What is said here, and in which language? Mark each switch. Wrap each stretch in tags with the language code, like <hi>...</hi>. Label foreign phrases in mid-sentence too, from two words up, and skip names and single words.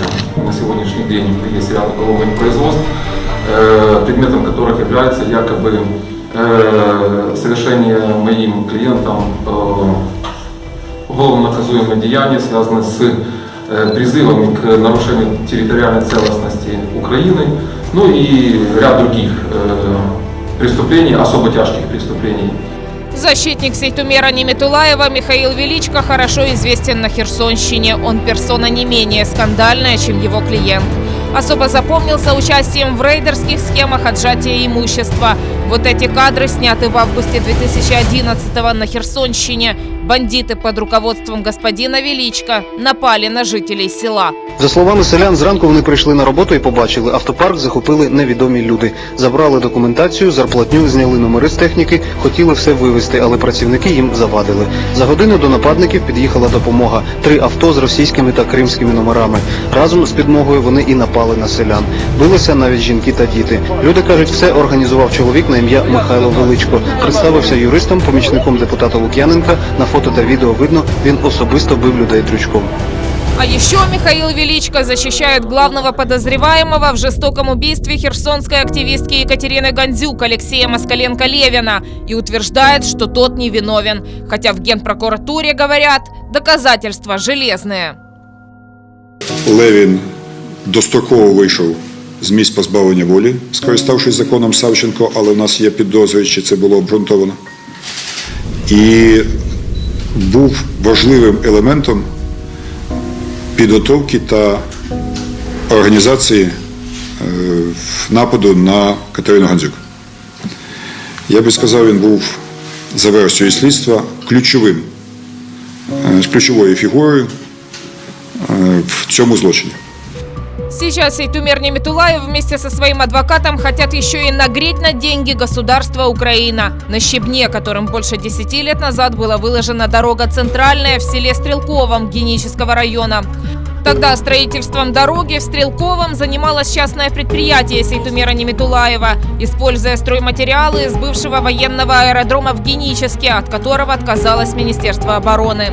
<ru>На сегодняшний день есть ряд уголовных производств, предметом которых является якобы совершение моим клиентом уголовно наказуемое деяние, связанное с призывами к нарушению территориальной целостности Украины, ну и ряд других преступлений, особо тяжких преступлений. Защитник Сейтумера Нимитулаева Михаил Величко хорошо известен на Херсонщине. Он персона не менее скандальная, чем его клиент. Особо запомнился участием в рейдерских схемах отжатия имущества. Вот эти кадры сняты в августе 2011-го на Херсонщине.</ru> <uk>Бандити під</uk> <ru>руководством господина Величка напали на жителей села.</ru> <uk>За словами селян, зранку вони прийшли на роботу і побачили, автопарк захопили невідомі люди. Забрали документацію, зарплатню, зняли номери з техніки, хотіли все вивезти, але працівники їм завадили. За годину до нападників під'їхала допомога. 3 авто з російськими та кримськими номерами. Разом з підмогою вони і напали на селян. Билися навіть жінки та діти. Люди кажуть, все організував чоловік на ім'я Михайло Величко. Представився юристом, помічником депутата Лук'яненка. На фото та відео видно, він особисто бив людей дрючком.</uk> <ru>А еще Михаил Величко защищает главного подозреваемого в жестоком убийстве херсонской активистки Екатерины Гандзюк Алексея Москаленко-Левина и утверждает, что тот невиновен. Хотя в Генпрокуратуре говорят, доказательства железные.</ru> <uk>Левін достроково вийшов з місць позбавлення волі, скориставшись законом Савченко, але в нас є підозри, чи це було обґрунтовано. І був важливим елементом підготовки та організації нападу на Катерину Гандзюк. Я би сказав, він був за версією слідства ключовою фігурою в цьому злочині.</uk> <ru>Сейчас Сейтумер Нимитулаев вместе со своим адвокатом хотят еще и нагреть на деньги государства Украина. На щебне, которым больше 10 лет назад была выложена дорога центральная в селе Стрелковом Генического района. Тогда строительством дороги в Стрелковом занималось частное предприятие Сейтумера Нимитулаева, используя стройматериалы из бывшего военного аэродрома в Геническе, от которого отказалось Министерство обороны.</ru>